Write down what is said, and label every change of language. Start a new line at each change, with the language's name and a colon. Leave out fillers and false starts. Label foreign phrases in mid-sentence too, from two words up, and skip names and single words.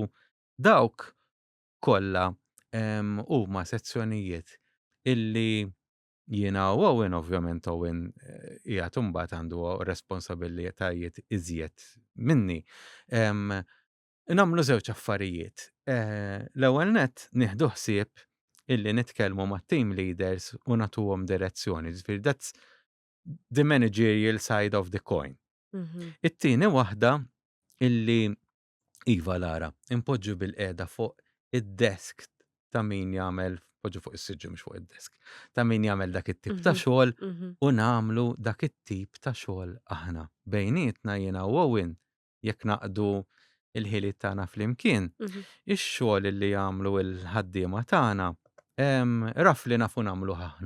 Maltese: Dawk kollha huma sezzjonijiet illi jiena Owen ovvjament Owen qiegħed imbagħad għandu responsabbiltajiet iżjed minni. Nagħmlu żewġ affarijiet. L-ewwel nett nieħdu ħsieb illi nitkellmu mat-team leaders u nagħtuhom direzzjoni. Ġifieri
English: that's the managerial side of the coin.
Maltese: It-tieni waħda illi iva Lara impoġġu bil-qiegħda fuq id-desk ta' min jagħmel poġġu fuq is-siġġu mhux fuq id-desk. Ta' min jagħmel dak it-tip ta' xogħol u nagħmlu dak it-tip ta' xogħol aħna. Bejnietna jiena u Owen jekk naqdu il-ħiliet tagħna flimkien, ix-xogħol li jagħmlu l-ħaddiema tagħna raf li nafu nagħmluh aħna.